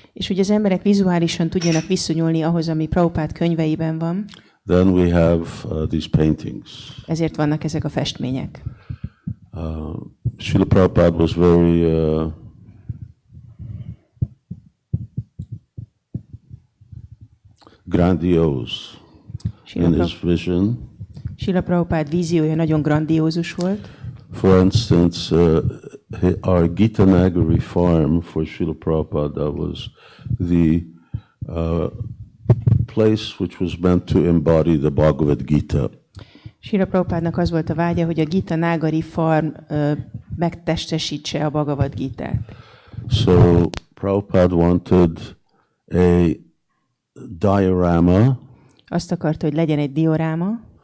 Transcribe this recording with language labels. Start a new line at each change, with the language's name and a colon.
Hungarian: És hogy az emberek vizuálisan tudjanak viszonyulni ahhoz, ami Prabhupád könyveiben van.
English: Then we have these paintings.
Hungarian: Ezért vannak ezek a festmények.
English: Srila Prabhupada was very grandiose in his vision.
Hungarian: Srila Prabhupád víziója nagyon grandiózus volt.
English: For instance, our Gita Nagari farm for Srila Prabhupada was the place which was meant to embody the Bhagavad Gita.
Hungarian: Srila Prabhupádnak az volt a vágya, hogy a Gita Nagari farm megtestesítse a Bhagavad Gitát.
English: So Prabhupada wanted a diorama.
Hungarian: Azt akarta, hogy legyen egy dioráma.